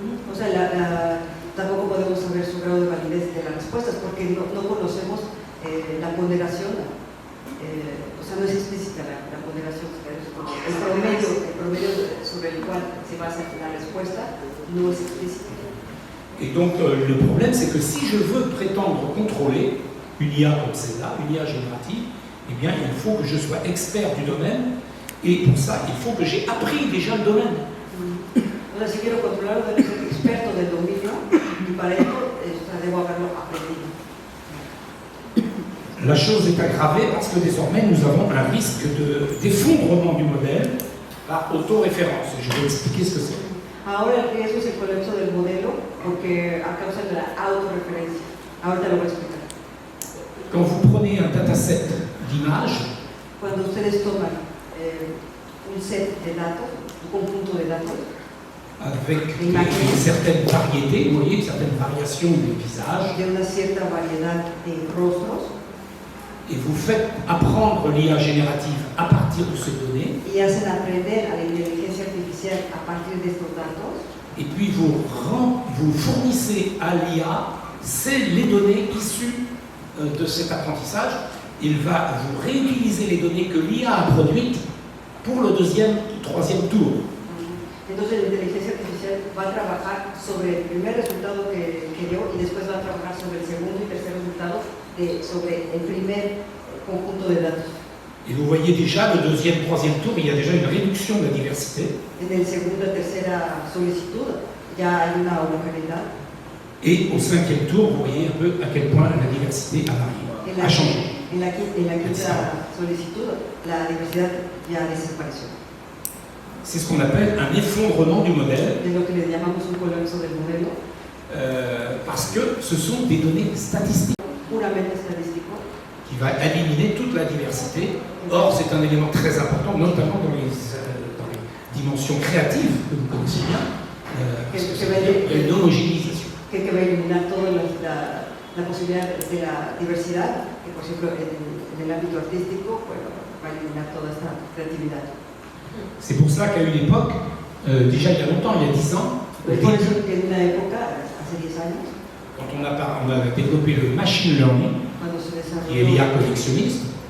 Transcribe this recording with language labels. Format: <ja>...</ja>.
<es>O sea, tampoco podemos saber su grado de validez de las respuestas porque no conocemos la ponderación, o sea, no es explícita la ponderación, el promedio sobre el cual se basa la respuesta no es explícita.</es> <fr>Et donc le problème c'est que si je veux prétendre contrôler une IA comme celle-là, une IA générative, eh bien il faut que je sois expert du domaine et pour ça il faut que j'ai appris déjà le domaine.</fr> <es>O sea, si quiero controlarlo, debo ser experto del dominio y para ello debo haberlo aprendido.</es> <fr>La chose est aggravée parce que désormais nous avons un risque d'effondrement du modèle par autoréférence. Je vais expliquer ce que c'est.</fr> <es>Ahora el riesgo es el colapso del modelo porque a causa de la autorreferencia. Ahorita lo voy a explicar.</es> <fr>Quand vous prenez un dataset d'images,</fr> <es>cuando ustedes toman un set de datos, un conjunto de datos,</es> <fr>avec une certaine variété, vous voyez, une certaine variation des visages,</fr> <es>de una cierta variedad de rostros,</es> <fr>et vous faites apprendre l'IA générative à partir de ces données,</fr> <es>y hacen aprender a la inteligencia artificial a partir de estos datos,</es> <fr>et puis vous fournissez à l'IA les données issues de cet apprentissage. Il va vous réutiliser les données que l'IA a produites pour le deuxième ou troisième tour.</fr> <es>Entonces la inteligencia artificial va a trabajar sobre el primer resultado que dio y después va a trabajar sobre el segundo y tercer resultado sobre el primer conjunto de datos.</es> <fr>Et vous voyez déjà, le deuxième, troisième tour, il y a déjà une réduction de la diversité.</fr> <es>En el segunda, tercera solicitud ya hay una homogeneidad.</es> <fr>Et au cinquième tour, vous voyez un peu à quel point la diversité a changé.</fr> <es>En la quinta solicitud, la diversidad ya desapareció.</es> <fr>C'est ce qu'on appelle un effondrement du modèle.</fr> <es>Es lo que le llamamos un colapso del modelo.</es> <fr>parce que ce sont des données statistiques</fr> <es>puramente estadístico</es> <fr>qui va éliminer toute la diversité. Or, c'est un élément très important, notamment dans les dimensions créatives que vous connaissez bien, parce que il y a une homogénéisation.</fr> <es>que va a eliminar toda la posibilidad de la diversidad, que por ejemplo en el ámbito artístico bueno, va a eliminar toda esta creatividad.</es> <fr>C'est pour ça qu'à une époque, déjà il y a longtemps, il y a 10 ans,</fr> <es>Por eso que en una época, hace 10 años,</es> <fr>quand on a développé le machine learning,</fr> <es>cuando se</es> <fr>qui est l'IA connexionnisme,</fr>